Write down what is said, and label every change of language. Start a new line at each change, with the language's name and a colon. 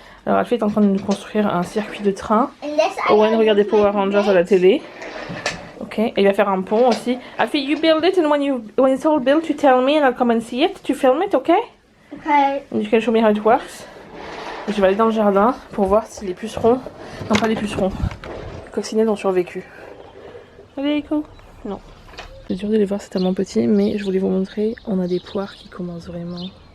French: Alors Alfie est en train de construire un circuit de train. Owen regarde des Power Rangers à la télé. Ok, et il va faire un pont aussi.
English: Alfie, you build it and when it's all built you tell me and I'll come and see it.
French: Tu
English: film it, ok? Okay. And you can show me how it works.
French: Je vais aller dans le jardin pour voir si les pucerons... Non, pas les pucerons. Les coccinelles ont survécu. Allez, go. Non. C'est dur de les voir, c'est tellement petit, mais je voulais vous montrer. On a des poires qui commencent vraiment...